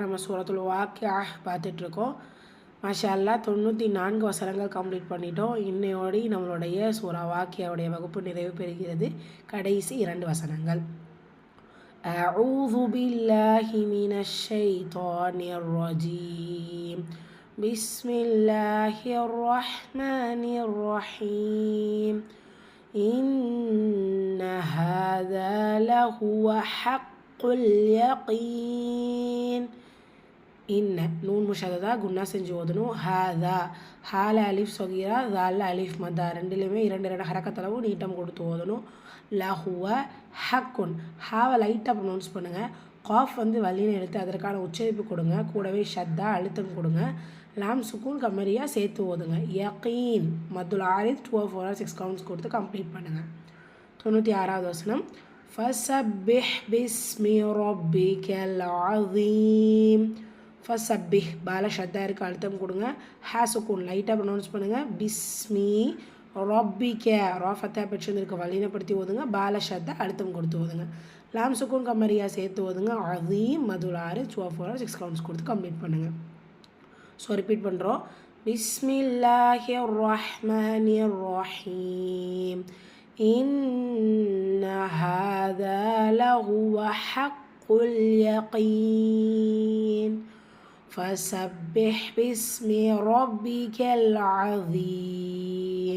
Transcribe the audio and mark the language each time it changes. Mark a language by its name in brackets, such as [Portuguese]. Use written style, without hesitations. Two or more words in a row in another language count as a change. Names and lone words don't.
[Tamil] நம்ம சூரத்துல் வாக்கியா பார்த்துட்ருக்கோம். [Arabic] ما شاء الله [Tamil] 94 வசனங்கள் கம்ப்ளீட் பண்ணிட்டோம். இன்னையோடு நம்மளுடைய சூரா வாக்கியாவுடைய வகுப்பு நிறைவு பெறுகிறது. கடைசி 2 வசனங்கள். [Arabic] أعوذ بالله من الشيطان الرجيم. بسم الله الرحمن الرحيم. إن هذا لهو حق اليقين. إن نون مشددة غنة [Tamil] செஞ்சு ஓதணும். [Arabic] هذا هاء ألف صغيرة ذال ألف مد [Tamil] ரெண்டுலேயுமே 2 ஹரக்கத்தளவு நீட்டம் கொடுத்து ஓதணும். [Arabic] لهو حق [Tamil] ஹாவை [English] light pronounce [Tamil] பண்ணுங்கள். காஃப் வலின்னு எடுத்து அதற்கான உச்சரிப்பு கொடுங்க. கூடவே ஷத்தா அழுத்தம் கொடுங்க. [Arabic] لام سكون قمرية [Tamil] சேர்த்து ஓதுங்க. [Arabic] يقين مد العارض [Tamil] 2 or 4 or 6 கவுண்ட்ஸ் கொடுத்து கம்ப்ளீட் பண்ணுங்கள். 96வது வசனம். [Arabic] فسبح باسم ربك العظيم. [Tamil] ஃபஸப்பிஹ் பால ஷத்தா இருக்கு அழுத்தம் கொடுங்க. [Arabic] هاء سكون [English] light pronounce [Tamil] பண்ணுங்கள். [Arabic] باسم ربك راء فتحة [Tamil] பெற்றிருந்திருக்க வலினப்படுத்தி ஓதுங்க. பால ஷத்தா அழுத்தம் கொடுத்து ஓதுங்க. [Arabic] لام سكون قمرية [Tamil] சேர்த்து ஓதுங்க. [Arabic] عظيم مد العارض [Tamil] 2 or 4 or 6 கவுண்ட்ஸ் கொடுத்து கம்ப்ளீட் பண்ணுங்கள். [English] so repeat [Arabic] பண்ணுறோம். بسم الله الرحمن الرحيم. إن هذا لهو حق اليقين. فسبح باسم ربك العظيم.